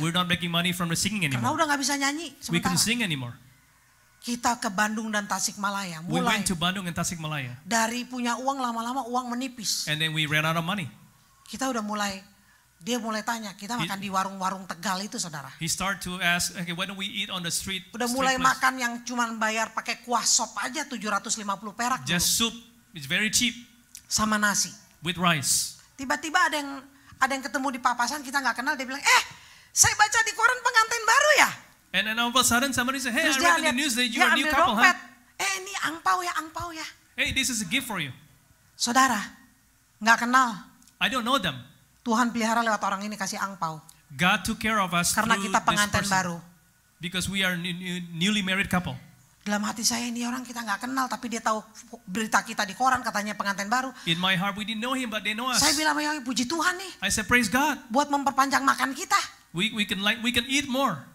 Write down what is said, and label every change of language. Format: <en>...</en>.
<en>We're not making money from the singing</en> <id>karena</id> <en>anymore.</en> <id>udah nggak bisa nyanyi.</id> <en>We couldn't</en> <id>Sementara</id> <en>sing anymore.</en> <id>kita ke Bandung dan Tasikmalaya,</id> <en>We</en> <id>mulai</id> <en>went to Bandung and Tasikmalaya.</en> <id>dari punya uang lama-lama uang menipis.</id> <en>And then we ran out of money.</en> <id>Kita udah mulai, dia mulai tanya, kita makan di warung-warung Tegal itu saudara.</id> <en>He started to ask, okay, why don't we eat on the street?</en> <id>Udah</id> <en>street</en> <id>mulai</id> <en>place?</en> <id>makan yang cuman bayar pakai kuah sop aja 750 perak dulu,</id> <en>Just soup. It's very cheap</en> <id>sama nasi.</id> <en>with rice.</en> <id>Tiba-tiba ada yang ketemu di papasan, kita nggak kenal, dia bilang, saya baca di koran pengantin baru ya.</id> <en>And then all of a sudden somebody said, hey,</en> <id>Terus</id> <en>I</en> <id>dia</id> <en>read in the</en> <id>lihat,</id> <en>news that you</en> <id>dia</id> <en>are a new</en> <id>ambil</id> <en>couple,</en> <id>dompet.</id> <en>huh?</en> <id>Ini angpau ya.</id> <en>Hey, this is a gift for you.</en> <id>Saudara, nggak kenal.</id> <en>I don't know them.</en> <id>Tuhan pelihara lewat orang ini kasih angpau.</id> <en>God took care of us</en> <id>Karena</id> <en>through</en> <id>kita</id> <en>this</en> <id>pengantin</id> <en>person.</en> <id>baru.</id> <en>Because we are newly married couple.</en> <id>Dalam hati saya, ini orang kita nggak kenal, tapi dia tahu berita kita di koran katanya pengantin baru.</id> <en>In my heart, we didn't know him, but they know us.</en> <id>Saya bilang, puji Tuhan nih,</id> <en>I said, praise God.</en> <id>buat memperpanjang makan kita.</id> <en>We can eat more.</en>